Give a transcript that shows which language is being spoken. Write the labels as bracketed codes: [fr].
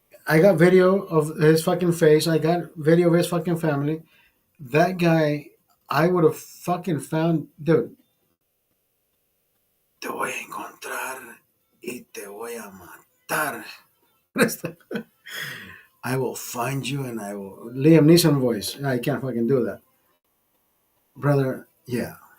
[en] I got video of his fucking face. I got video of his fucking family. That guy, I would have fucking found, dude. [es] Te voy a encontrar y te voy a matar. [en] I will find you and I will. Liam Neeson voice. I can't fucking do that. Brother, yeah.